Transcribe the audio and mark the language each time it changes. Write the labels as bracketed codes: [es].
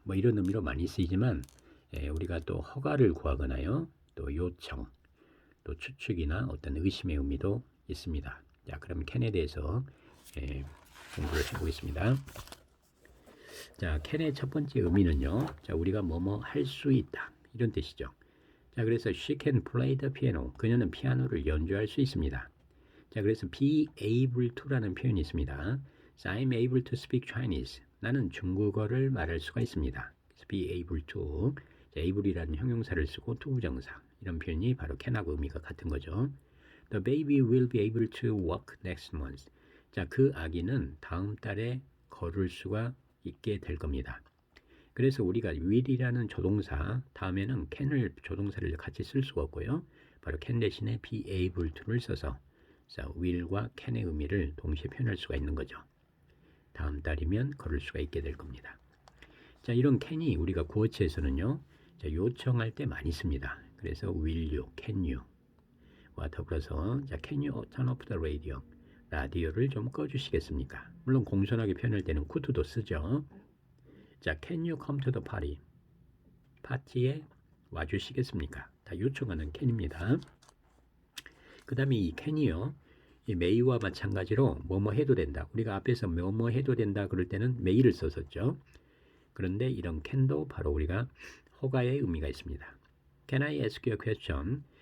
[ko] 뭐 이런 의미로 많이 쓰이지만 우리가 또 허가를 구하거나요. 또 요청, 또 추측이나 어떤 의심의 의미도 있습니다. 자, 그럼 can에 대해서 공부를 해보겠습니다. 자, can의 첫 번째 의미는요. 자, 우리가 뭐뭐 할 수 있다. 이런 뜻이죠. 자, 그래서 [en] she can play the piano. [ko] 그녀는 피아노를 연주할 수 있습니다. 자, 그래서 be able to라는 표현이 있습니다. [en] So I'm able to speak Chinese. [ko] 나는 중국어를 말할 수가 있습니다. 그래서 be able to. 자, able이라는 형용사를 쓰고 to 부정사. 이런 표현이 바로 can하고 의미가 같은 거죠. [en] The baby will be able to walk next month. [ko] 자, 그 아기는 다음 달에 걸을 수가 있게 될 겁니다. 그래서 우리가 will이라는 조동사 다음에는 can을 조동사를 같이 쓸 수가 없고요. 바로 can 대신에 be able to를 써서 자, will과 can의 의미를 동시에 표현할 수가 있는 거죠. 다음 달이면 걸을 수가 있게 될 겁니다. 자, 이런 can이 우리가 구어체에서는요. 자, 요청할 때 많이 씁니다. [en] 그래서 will you, can you와 [ko] 더불어서 자, [en] can you turn off the radio? [ko] 라디오를 좀 꺼주시겠습니까? 물론 공손하게 표현할 때는 could도 쓰죠. [en] 자, can you come to the party? [ko] 파티에 와주시겠습니까? 다 요청하는 can입니다. 그 다음에 이 can이요. 이 may와 마찬가지로 뭐뭐 해도 된다. 우리가 앞에서 뭐뭐 해도 된다 그럴 때는 may를 썼었죠. 그런데 이런 can도 바로 우리가 허가의 의미가 있습니다. [en] Can I ask you a question?